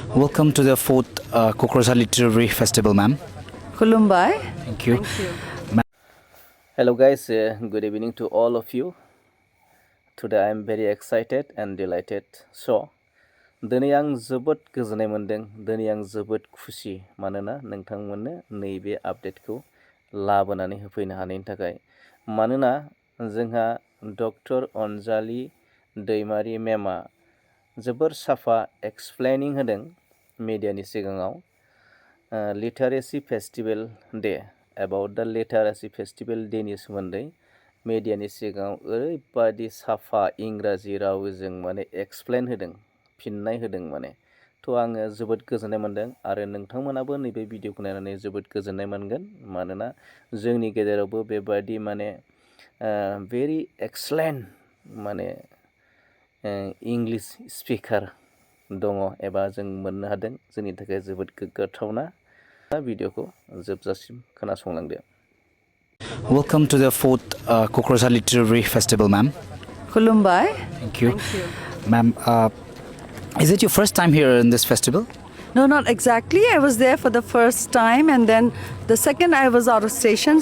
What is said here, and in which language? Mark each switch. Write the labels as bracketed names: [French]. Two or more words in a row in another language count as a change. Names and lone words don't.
[English] Welcome to the fourth Gwmwbai Literary Festival, ma'am. Gwmwbai. Thank you. Hello guys, good evening to all of you. Today I am very excited and delighted. So, [Bodo] दिनै आं जोबोद गोजोननाय मोनदों, दिनै आं जोबोद खुसि मानोना नोंथांमोननो नैबे आपडेटखौ लाबोनानै होफैनो हानायनि थाखाय। मानोना जोंहा डक्टर अनजालि दैमारी मेमा जोबोर साफा एक्सप्लेनिं होदों मीडियानि सिगाङाव [English] literacy festival day about the literacy festival [Bodo] डेनि सोमोन्दै मीडियानि सिगाङाव ओरैबादि साफा इंराजि रावजों माने एक्सप्लेन होदों, फिननाय होदों माने। थ' आङो जोबोद गोजोननाय मोनदों आरो नोंथांमोनाबो नैबे भिडिअखौ नायनानै जोबोद गोजोननाय मोनगोन मानोना जोंनि गेजेरावबो बेबादि माने [English] very excellent [Bodo] माने [English] English speaker [Bodo] दङ एबा जों मोननो हादों, जोंनि थाखाय जोबोद गोग्गाथावना। भिडिअखौ जोबजासिम खोनासंलांदो। [English] Welcome to the fourth Gwmwbai Literary Festival, ma'am. Gwmwbai. Thank you. Ma'am, is it your first time here in this festival? No, not exactly. I was there for the first time, and then the second I was out of station.